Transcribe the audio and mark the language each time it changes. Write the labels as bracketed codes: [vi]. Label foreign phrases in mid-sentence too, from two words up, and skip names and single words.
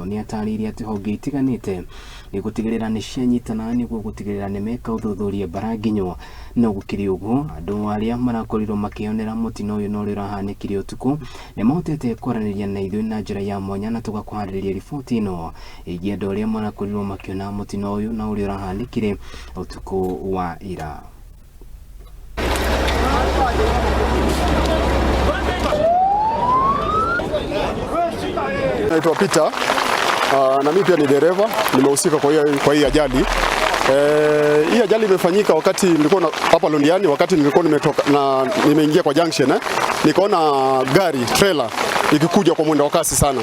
[ki] Ni ataririe ati honge itiganite ni gutigirira ni cianyitana ni gutigirira ni meka uthuthuria Bara nginyo no gukiri uguo andu aria marakorirwo makionera mutino uyu no urahanikiire utuku ni mahotete kwaraniria na ithui na njira ya mwanya na tugakwaririria riboti ino igie andu aria marakorirwo makiona mutino uyu na uria urahanikiire utuku wa ira. [sw] Naitwa Peter na mimi pia ni dereva, nimehusika kwa hii ajali. Hii ajali imefanyika wakati nilikuwa hapa Londiani, wakati nilikuwa nimetoka na nimeingia kwa junction nikaona gari trailer ikikuja kwa mwendo wa kasi sana.